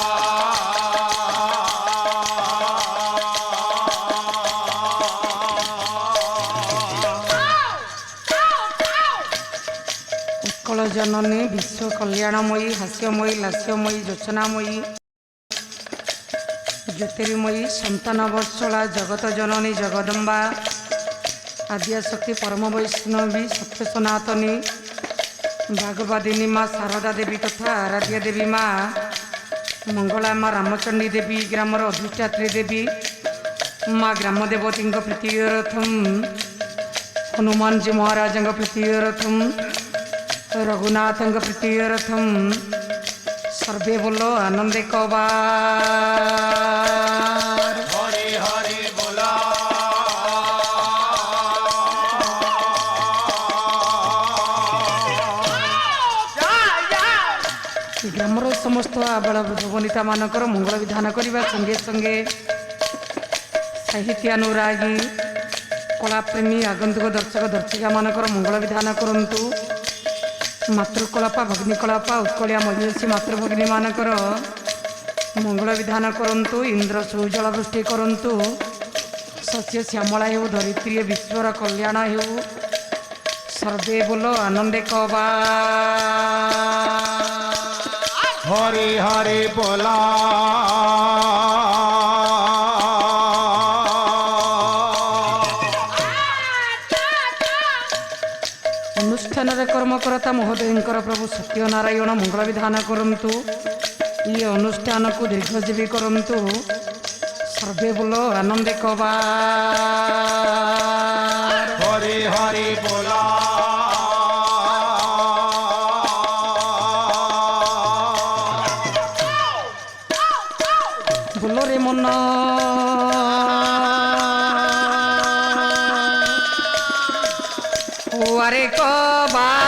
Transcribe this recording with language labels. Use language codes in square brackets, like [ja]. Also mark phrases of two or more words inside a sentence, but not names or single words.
[or] ଉତ୍କଳ ଜନନୀ ବିଶ୍ୱ କଲ୍ୟାଣମୟୀ ହାସ୍ୟମୟୀ ଲାସ୍ୟମୟୀ ଜୋଚନାମୟୀ ଜ୍ୟୋତିର୍ମୟୀ ସନ୍ତାନ ବର୍ଷଲା ଜଗତ ଜନନୀ ଜଗଦମ୍ବା ଆଦ୍ୟାଶକ୍ତି ପରମ ବୈଷ୍ଣବୀ ସତ୍ୟ ସନାତନୀ ଭାଗବଦିନୀ ମାଁ ଶାରଦା ଦେବୀ ତଥା ଆରାଧ୍ୟା ଦେବୀ ମାଁ ମଙ୍ଗଳା ମାଁ ରାମଚଣ୍ଡୀ ଦେବୀ ଗ୍ରାମର ଅଧିଷ୍ଠାତ୍ରୀ ଦେବୀ ମାଁ ଗ୍ରାମଦେବତୀ ପ୍ରୀତିରଥମ ହନୁମାନ ଜୀ ମହାରାଜ ପ୍ରୀତିରଥମ ରଘୁନାଥ ପ୍ରୀତିରଥମ ସର୍ବେ ବୋଲ ଆନନ୍ଦେ କବାର ହରି ହରି ବୋଲା ग्रामर ସମସ୍ତ ଆବାଳ ବନିତା ମାନଙ୍କର ମଙ୍ଗଳ ବିଧାନ କରିବା ସଙ୍ଗେ ସଙ୍ଗେ ସାହିତ୍ୟାନୁରାଗୀ କଳାପ୍ରେମୀ ଆଗନ୍ତୁକ ଦର୍ଶକ ଦର୍ଶିକା ମାନଙ୍କର ମଙ୍ଗଳ ବିଧାନ କରନ୍ତୁ। ମାତୃକଳାପା ଭଗ୍ନିକଳାପା ଉତ୍କଳିଆ ମହିଷୀ ମାତୃଭଗ୍ନୀ ମାନଙ୍କର ମଙ୍ଗଳ ବିଧାନ କରନ୍ତୁ। ଇନ୍ଦ୍ର ସୁଜଳ ବୃଷ୍ଟି କରନ୍ତୁ। ଶସ୍ୟ ଶ୍ୟାମଳା ହେଉ ଧରିତ୍ରୀ ବିଶ୍ୱର କଲ୍ୟାଣ ହେଉ। ସର୍ବେ ବୋଲ ଆନନ୍ଦେ କବା ହରି ହରି ବୋଲା ଅନୁଷ୍ଠାନରେ କର୍ମକର୍ତ୍ତା ମହୋଦୟଙ୍କର ପ୍ରଭୁ ସତ୍ୟନାରାୟଣ ମଙ୍ଗଳ ବିଧାନ କରନ୍ତୁ। ଇଏ ଅନୁଷ୍ଠାନକୁ ଦୀର୍ଘଜୀବୀ କରନ୍ତୁ। ସର୍ବେ ବୋଲ ଆନନ୍ଦେ କବା ହରି ହରି ବୋଲା ବୋଲରେ ମନ ଓଆରେ କବା